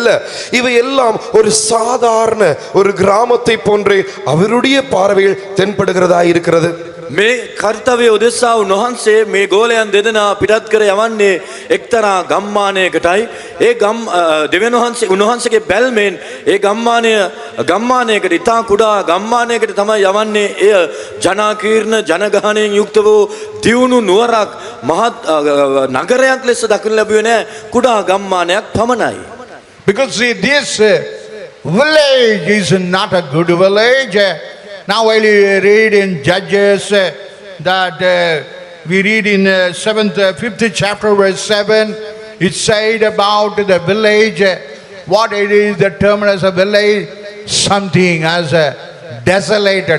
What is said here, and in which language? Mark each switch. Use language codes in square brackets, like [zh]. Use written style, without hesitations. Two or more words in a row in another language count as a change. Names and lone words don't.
[ta] இவை எல்லாம் ஒரு சாதாரண ஒரு கிராமத்தை போன்றே அவருடைய பார்வையில் தென்படுகிறதா இருக்கிறது. [si] මේ කර්තව්‍ය උදෙසා උන්වහන්සේ මේ ගෝලයන් දෙදෙනා පිටත් කර යවන්නේ එක්තරා ගම්මානයකටයි. ඒ දෙවියන් වහන්සේ උන්වහන්සේගේ බැල්මෙන් ඒ ගම්මානයකට ඉතා කුඩා ගම්මානයකට තමයි යවන්නේ. එය ජනාකීර්ණ ජනගහණයෙන් යුක්ත වූ දියුණු නුවරක් මහත් නගරයක් ලෙස දකින්න ලැබුවේ නැහැ. කුඩා ගම්මානයක් පමණයි. [en] Because see, this village is not a good village. Now while you read in Judges that we read in 5th chapter verse 7, it said about the village, what it is, the term as a village, something as a desolated.